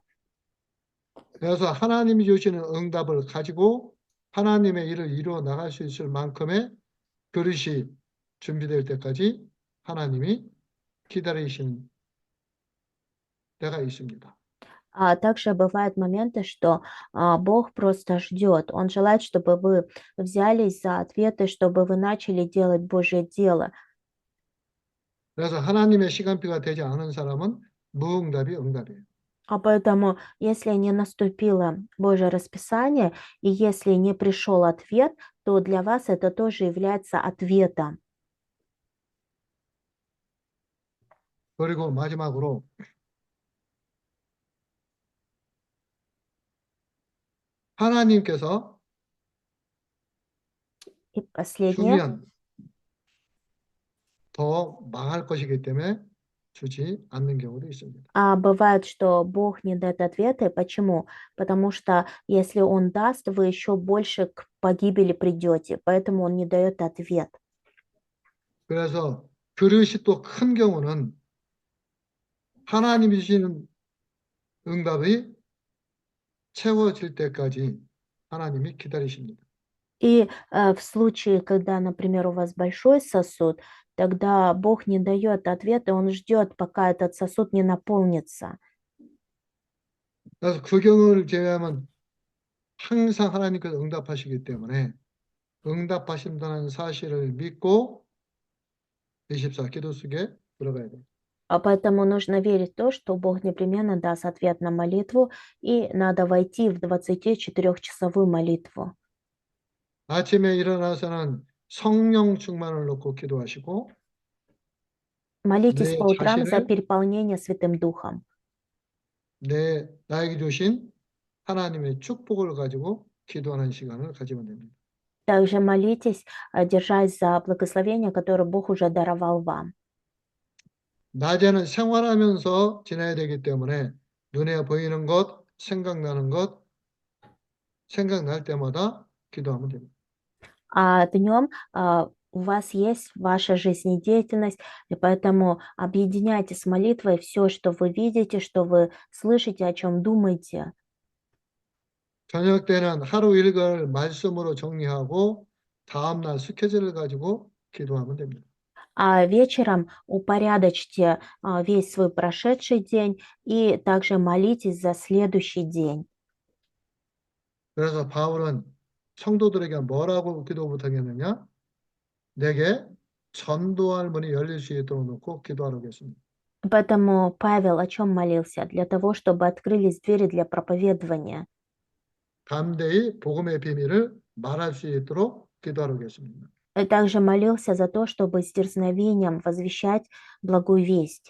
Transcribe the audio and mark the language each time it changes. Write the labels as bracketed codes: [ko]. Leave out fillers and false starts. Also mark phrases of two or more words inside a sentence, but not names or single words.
[ko] 그래서 하나님이 주시는 응답을 가지고 하나님의 일을 이루어 나갈 수 있을 만큼의 그릇이 준비될 때까지 하나님이 기다리시는 때가 있습니다. [ru] А также бывают моменты, что Бог просто ждет. Он желает, чтобы вы взялись за ответы, чтобы вы начали делать Божье дело. [ko] 그래서 하나님의 시간표가 되지 않은 사람은 무응답이 응답이에요. [ru] А поэтому, если не наступило Божье расписание, и если не пришел ответ, то для вас это тоже является ответом. [ko] 그리고 마지막으로 하나님께서 [ru] И последнее. [ko] 주면 더 망할 것이기 때문에 주지 않는 경우도 있습니다. [ru] А бывает, что Бог не дает ответы. Почему? Потому что если Он даст, вы еще больше к погибели придете. Поэтому Он не дает ответ. [ko] 그래서 그릇이 또 큰 경우는 하나님이 주시는 응답이 채워질 때까지 하나님이 기다리십니다. [ru] И в случае, когда, например, у вас большой сосуд, тогда Бог не дает ответа, Он ждет, пока этот сосуд не наполнится. [ko] 그래서 그 경우를 제외하면 항상 하나님께서 응답하시기 때문에 응답하신다는 사실을 믿고 24 기도 속에 들어가야 돼요. [ru] А поэтому нужно верить в то, что Бог непременно даст ответ на молитву, и надо войти в 24-часовую молитву. [ko] 아침에 일어나서는 성령 충만을 놓고 기도하시고 [ru] Молитесь [ko] 내 [ru] по утрам за [ko] 자신을 [ru] переполнение Святым Духом. [ko] 나에게 주신 하나님의 축복을 가지고 기도하는 시간을 가지면 됩니다. [ru] Также молитесь, держась за благословение, которое Бог уже даровал вам. [ko] 낮에는 생활하면서 지내야 되기 때문에 눈에 보이는 것, 생각날 때마다 기도하면 됩니다. [ru] А днем у вас есть ваша жизнедеятельность, и поэтому объединяйте с молитвой все, что вы видите, что вы слышите, о чем думаете. [ko] 저녁 때는 하루 일과를 말씀으로 정리하고 다음날 스케줄을 가지고 기도하면 됩니다. [ru] А вечером упорядочьте весь свой прошедший день и также молитесь за следующий день. [ko] 그래서 바울은 성도들에게 뭐라고 기도 부탁했느냐? 내게 전도할 문이 열릴 수 있도록 놓고 기도하라고 했습니다. [ru] Поэтому Павел о чем молился? Для того, чтобы открылись двери для проповедования. [ko] 담대히 복음의 비밀을 말할 수 있도록 기도하라고 했습니다. [ru] И также молился за то, чтобы с дерзновением возвещать благую весть.